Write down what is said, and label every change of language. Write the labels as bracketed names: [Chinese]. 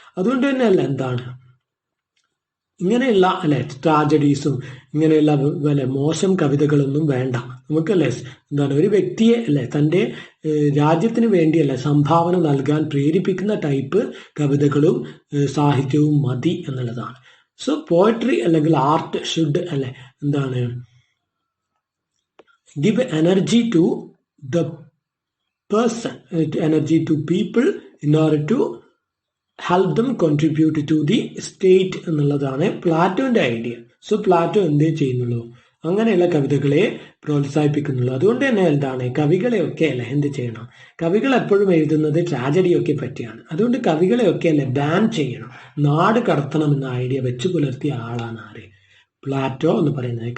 [Malayalam] അതുകൊണ്ട് തന്നെ അല്ല എന്താണ് ഇങ്ങനെയുള്ള അല്ലെ ട്രാജഡീസും ഇങ്ങനെയുള്ള അല്ലെ മോശം കവിതകളൊന്നും വേണ്ട നമുക്കല്ലേ. എന്താണ് ഒരു വ്യക്തിയെ അല്ലെ തൻ്റെ രാജ്യത്തിന് വേണ്ടിയല്ല സംഭാവന നൽകാൻ പ്രേരിപ്പിക്കുന്ന ടൈപ്പ് കവിതകളും സാഹിത്യവും മതി എന്നുള്ളതാണ്. [English] so poetry അല്ലെങ്കിൽ art should [Malayalam] അല്ലെ എന്താണ് [English] give energy to the person, energy to people in order to help them contribute to the state [Malayalam] എന്നുള്ളതാണ് പ്ലാറ്റോന്റെ ഐഡിയ. സോ പ്ലാറ്റോ എന്തേ ചെയ്യുന്നുള്ളൂ, അങ്ങനെയുള്ള കവിതകളെ പ്രോത്സാഹിപ്പിക്കുന്നുള്ളൂ. അതുകൊണ്ട് തന്നെ എന്താണ്, കവികളെയൊക്കെ അല്ലെ എന്ത് ചെയ്യണം, കവികൾ എപ്പോഴും എഴുതുന്നത് ട്രാജഡിയൊക്കെ പറ്റിയാണ്. അതുകൊണ്ട് കവികളെയൊക്കെ അല്ലെ ബാൻ ചെയ്യണം, നാട് കടത്തണം എന്ന ഐഡിയ വെച്ച് പുലർത്തിയ ആളാണ് ആര്, പ്ലാറ്റോ എന്ന് പറയുന്നത്.